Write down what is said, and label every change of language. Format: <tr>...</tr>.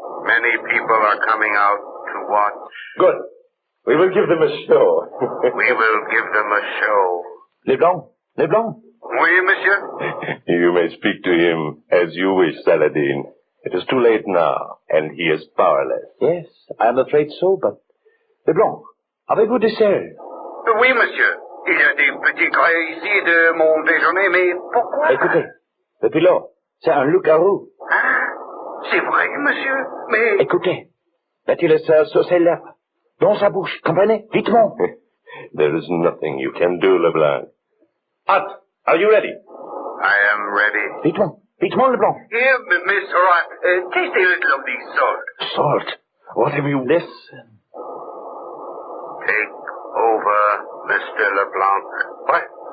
<en>Many people are coming out to watch. Good. We will give them a show. We will give them a show. Leblanc, Leblanc.</en> <fr>Oui, monsieur?</fr> <en>You may speak to him as you wish, Saladin. It is too late now, and he is powerless. Yes, I am afraid so, but...</en> <fr>Leblanc, avez-vous des selles? Oui, monsieur. Il y a des petits grains ici de mon déjeuner, mais pourquoi? Écoutez, le pilote, c'est un loup-garou. Hein? C'est vrai, monsieur, mais... Écoutez, mettez-le sur ses lèvres, dans sa bouche, comprenez? Vitement.</fr> <en>There is nothing you can do, Leblanc. Hot, are you ready? I am ready.</en> <fr>Vitement, vitement, Leblanc.</fr> <en>Here, Mr. Rat, taste a little of the salt. Salt. What have you... Listen. Take over, Mr. LeBlanc. What?</en>